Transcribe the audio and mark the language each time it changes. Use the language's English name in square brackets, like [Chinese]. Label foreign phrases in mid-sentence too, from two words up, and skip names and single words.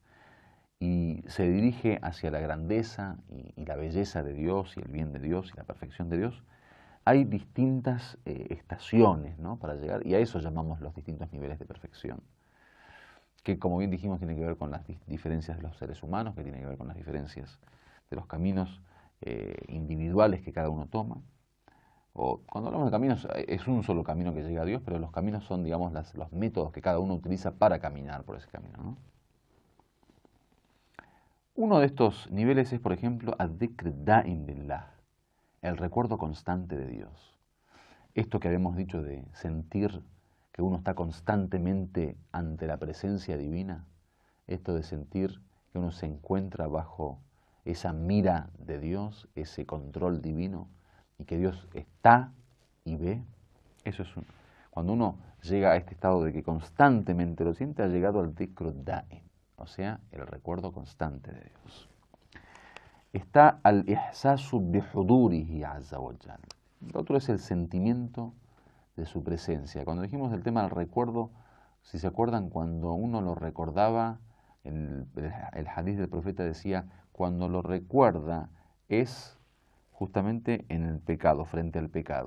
[Spanish] y se dirige hacia la grandeza y la belleza de Dios y el bien de Dios y la perfección de Dios, hay distintas estaciones, ¿no?, para llegar, y a eso llamamos los distintos niveles de perfección, que como bien dijimos tiene que ver con las diferencias de los seres humanos, que tiene que ver con las diferencias de los caminos individuales que cada uno toma. O cuando hablamos de caminos, es un solo camino que llega a Dios, pero los caminos son, digamos, los métodos que cada uno utiliza para caminar por ese camino, ¿no? Uno de estos niveles es, por ejemplo, [Arabic] الذكر دائم بالله, [Spanish] el recuerdo constante de Dios. Esto que habíamos dicho de sentir que uno está constantemente ante la presencia divina, esto de sentir que uno se encuentra bajo esa mira de Dios, ese control divino, y que Dios está y ve, eso es cuando uno llega a este estado de que constantemente lo siente, ha llegado al [Arabic] ذكر دائم, [Spanish] o sea, el recuerdo constante de Dios. [Arabic] Está الإحساس بحضوره عز وجل. [Spanish] El otro es el sentimiento de su presencia. Cuando dijimos del tema del recuerdo, si se acuerdan, cuando uno lo recordaba, el hadith del profeta decía, cuando lo recuerda es justamente en el pecado, frente al pecado.